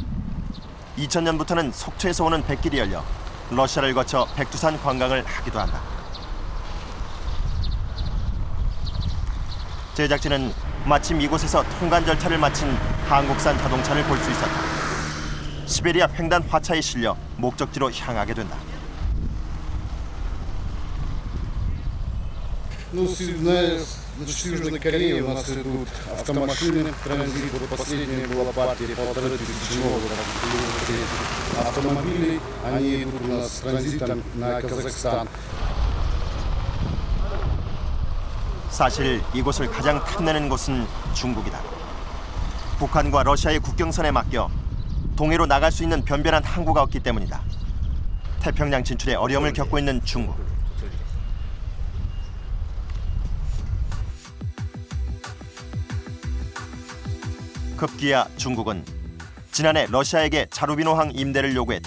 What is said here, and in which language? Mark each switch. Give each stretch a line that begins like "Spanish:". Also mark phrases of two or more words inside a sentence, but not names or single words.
Korean: 2000년부터는 속초에서 오는 백길이 열려 러시아를 거쳐 백두산 관광을 하기도 한다. 제작진은 마침 이곳에서 통관 절차를 마친 한국산 자동차를 볼 수 있었다. 시베리아 횡단 화차에 실려 목적지로 향하게 된다.
Russian: С Южной Кореи у нас идут автомашины, транзит, вот последняя была партия 1500 новых автомобилей, они идут у нас с транзитом на Казахстан.
Korean: 사실 이곳을 가장 탐내는 곳은 중국이다. 북한과 러시아의 국경선에 맡겨 동해로 나갈 수 있는 변변한 항구가 없기 때문이다. 태평양 진출에 어려움을 겪고 있는 중국. 급기야 중국은 지난해 러시아에게 자루비노항 임대를 요구했다.